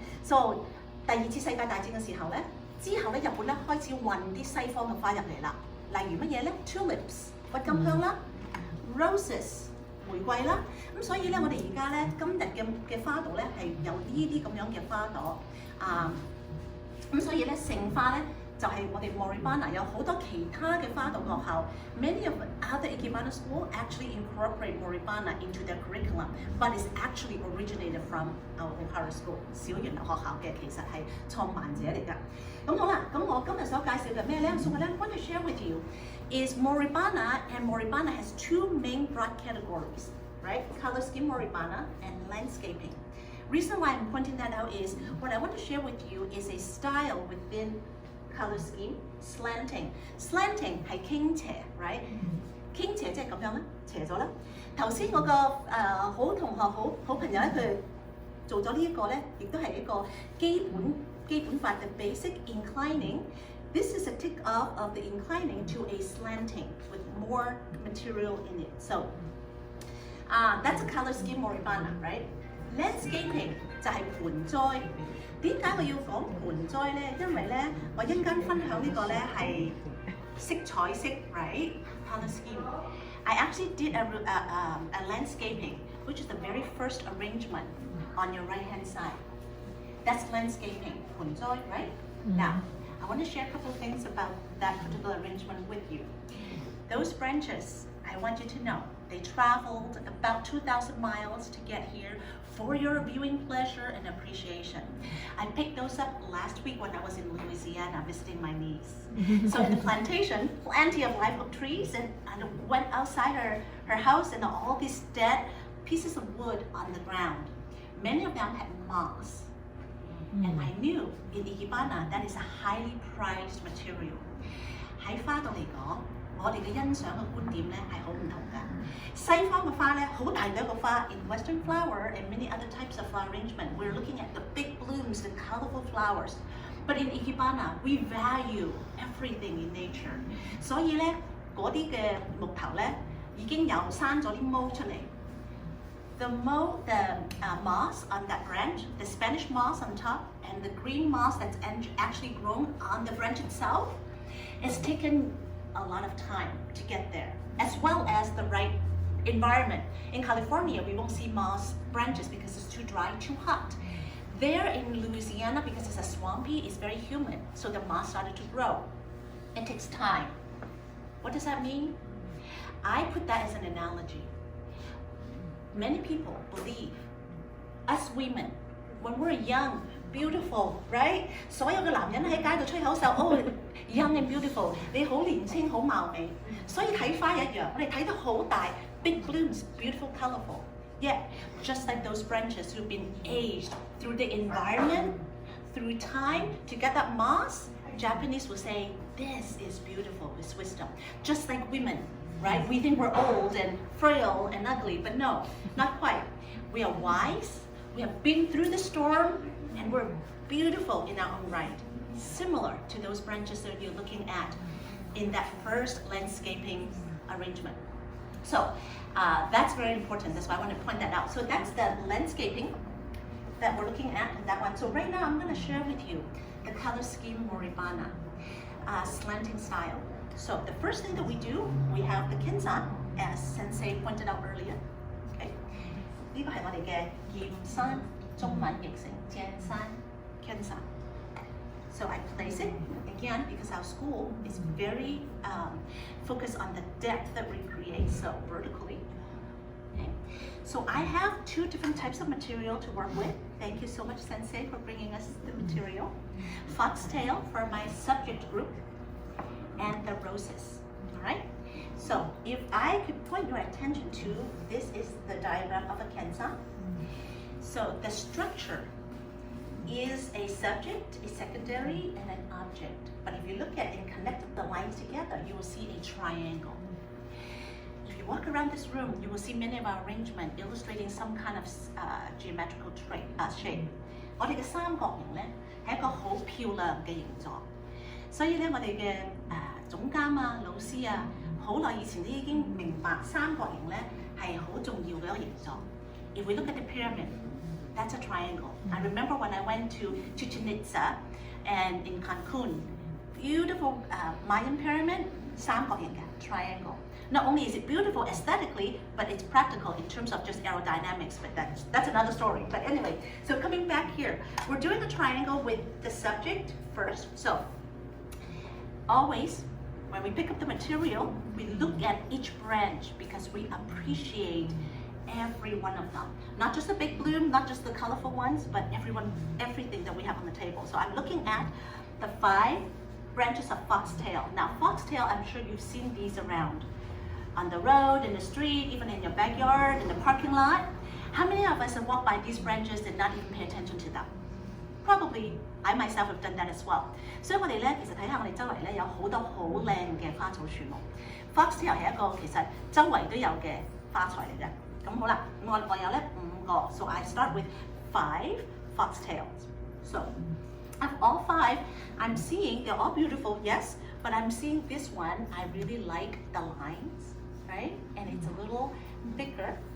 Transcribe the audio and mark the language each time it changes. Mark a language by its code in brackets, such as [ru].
[yue] So 第二次世界大戰嘅時候咧，之後咧日本咧開始運啲西方嘅花入嚟啦，例如乜嘢咧 ？tulips 鬱金香啦 ，roses 玫瑰啦，咁所以咧我哋而家咧今日嘅花朵咧係有呢啲咁樣嘅花朵咁所以咧盛花咧。就係我哋 Moribana 有好多其他嘅花道學校 [en] ，many of other Ikebana school actually incorporate Moribana into their curriculum, but it's actually originated from our O'Hara school [yue] 小園流學校嘅其實係創辦者嚟㗎。咁好啦，咁我今日所介紹嘅咩咧？ [en] So what I want to share with you is Moribana, and Moribana has two main broad categories, right? Color scheme Moribana and landscaping. Reason why I'm pointing that out is what I want to share with you is a style within color scheme slanting. [yue] Slanting 係傾斜 ，right？傾斜即係咁樣啦，斜咗啦。頭先我個好同學好朋友咧，佢做咗呢一個咧，亦都係一個基本法嘅 [en] basic inclining. This is a tick off of the inclining to a slanting with more material in it. So, that's a color scheme Moribana, right? [yue] Landscaping 就係盆栽。點解我要講盆栽咧？因為咧，我一陣間分享呢個咧係色彩色 ，right? [en] Color scheme. I actually did a landscaping, which is the very first arrangement on your right hand side. That's landscaping, 盆栽 right? Now, I want to share a couple of things about that particular arrangement with you. Those branches, I want you to know, they traveled about 2,000 miles to get here for your viewing pleasure and appreciation. I picked those up last week when I was in Louisiana visiting my niece. So in the plantation, plenty of live oak trees, and I went outside her house and all these dead pieces of wood on the ground. Many of them had moss. And I knew in Ikebana that is a highly prized material. [yue] 喺花度嚟講，我哋嘅欣賞嘅觀點咧係好唔同㗎。西方嘅花咧好大嘅一個花 [en] ，in Western flower and many other types of flower arrangement, we're looking at the big blooms, the colorful flowers. But in Ikebana, we value everything in nature. [yue] 所以咧嗰啲嘅木頭咧已經有生咗啲毛出嚟。 [en] The moss on that branch, the Spanish moss on top, and the green moss that's actually grown on the branch itself, it's taken a lot of time to get there, as well as the right environment. In California, we won't see moss branches because it's too dry, too hot. There in Louisiana, because it's a swampy, it's very humid, so the moss started to grow. It takes time. What does that mean? I put that as an analogy. Many people believe us women, when we're young, beautiful, right? [yue] 所有嘅男人喺街度吹口哨 ， [en] oh young and beautiful， [yue] 你好年輕好貌美。所以睇花一樣，我哋睇得好大 ， [en] big blooms, beautiful, colorful. Yet, just like those branches who've been aged through the environment, through time to get that moss, Japanese will say, this is beautiful, it's wisdom. Just like women, right? We think we're old and frail and ugly, but no, not quite. We are wise, we have been through the storm, and we're beautiful in our own right. Similar to those branches that you're looking at in that first landscaping arrangement. So that's very important. That's why I want to point that out. So that's the landscaping that we're looking at in that one. So right now I'm going to share with you the color scheme Moribana slanting style. So the first thing that we do, we have the kinsan, as Sensei pointed out earlier. [yue] Okay, 呢個係我哋嘅劍山，中文譯成正山 kinsan. [en] So I place it again because our school is very focused on the depth that we create, so vertically. Okay. So I have two different types of material to work with. Thank you so much, Sensei, for bringing us the material. Foxtail for my subject group, and the roses. All right. So if I could point your attention to, this is the diagram of a kensan. So the structure is a subject, a secondary, and an object. But if you look at and connect the lines together, you will see a triangle. If you walk around this room, you will see many of our arrangement illustrating some kind of geometrical shape. [yue] 我哋嘅三角形咧係一個好漂亮嘅形狀，所以咧我哋嘅總監啊、老師啊好耐以前都已經明白三角形咧係好重要嘅一個形狀。 [en] If we look at the pyramid, that's a triangle. I remember when I went to Chichen Itza and in Cancun, beautiful Mayan pyramid, [yue] 三角形嘅 [en] triangle. Not only is it beautiful aesthetically, but it's practical in terms of just aerodynamics, but that's another story. But anyway, so coming back here, we're doing a triangle with the subject first. So always, when we pick up the material, we look at each branch because we appreciate every one of them. Not just the big bloom, not just the colorful ones, but everything that we have on the table. So I'm looking at the 5 branches of foxtail. Now foxtail, I'm sure you've seen these around. On the road, in the street, even in your backyard, in the parking lot. How many of us have walked by these branches and not even pay attention to them? Probably, I myself have done that as well. [yue] 所以我哋咧，其實睇下我哋周圍咧有好多好靚嘅花草樹木。 Foxtail 係一個其實周圍都有嘅花材嚟嘅。咁好啦，我有咧5個 ， [en] so I start with 5 foxtails. So of all 5, I'm seeing they're all beautiful, yes, but I'm seeing this one. I really like the lines. Right? And it's a little thicker.